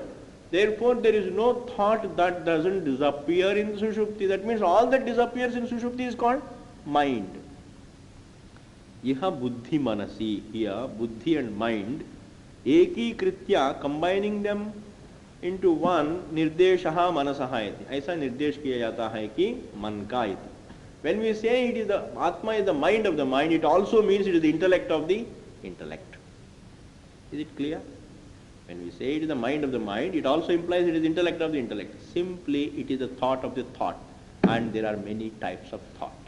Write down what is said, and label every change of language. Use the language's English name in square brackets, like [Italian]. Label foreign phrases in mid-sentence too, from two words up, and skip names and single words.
[English] Therefore, there is no thought that doesn't disappear in Sushupti. That means all that disappears in Sushupti is called mind. [Sanskrit] इह बुद्धि मनसि, [English] here buddhi and mind, [Sanskrit] एकीकृत्य, [English] combining them into one, [Sanskrit] निर्देशः मनसः इति. [Hindi] ऐसा निर्देश किया जाता है कि मन का इति. [English] When we say it is the Atma is the mind of the mind, it also means it is the intellect of the intellect. Is it clear? When we say it is the mind of the mind, it also implies it is intellect of the intellect. Simply, it is the thought of the thought. And there are many types of thoughts.